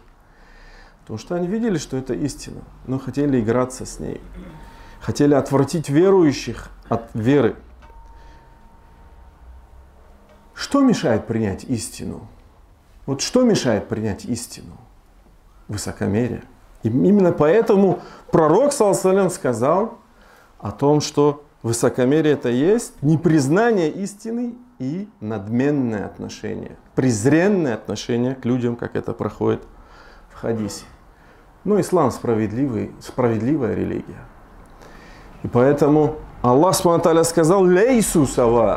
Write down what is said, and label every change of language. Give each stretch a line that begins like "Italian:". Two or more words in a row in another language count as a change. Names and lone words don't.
Russian: Потому что они видели, что это истина, но хотели играться с ней. Хотели отвратить верующих от веры. Что мешает принять истину? Вот что мешает принять истину? Высокомерие. И именно поэтому пророк,
Arabic: صلى الله عليه وسلم,
Russian: сказал о том, что высокомерие это есть непризнание истины и надменное отношение, презренное отношение к людям, как это проходит в хадисе. Но ислам справедливая религия. И поэтому Аллах
Arabic: سبحانه وتعالى
Russian: сказал:
Arabic: «ليسوا سواء».